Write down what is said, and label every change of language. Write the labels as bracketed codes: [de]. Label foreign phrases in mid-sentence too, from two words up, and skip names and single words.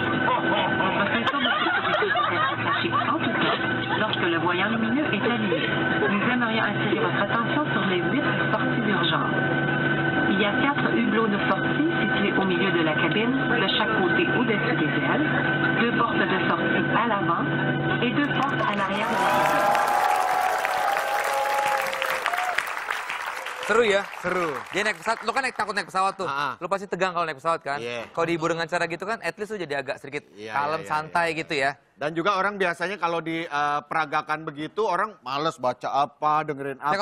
[fr] Votre ceinture de sécurité doit être attachée en tout temps lorsque le voyant lumineux est allumé. Nous aimerions attirer votre attention sur les 8 sorties d'urgence. Il y a 4 hublots de sortie situés au milieu de la cabine, de chaque côté au-dessus des ailes, 2 portes de sortie à l'avant et 2 portes à l'arrière de la cabine. [id] Seru ya? Seru. Dia naik pesawat, lu kan takut naik pesawat tuh. Lu pasti tegang kalau naik pesawat kan? Iya. Kalau dihibur dengan cara gitu kan, [en] at least [id] lu jadi agak sedikit kalem, santai gitu ya. Dan juga orang biasanya kalau diperagakan begitu, orang males baca apa, dengerin apa.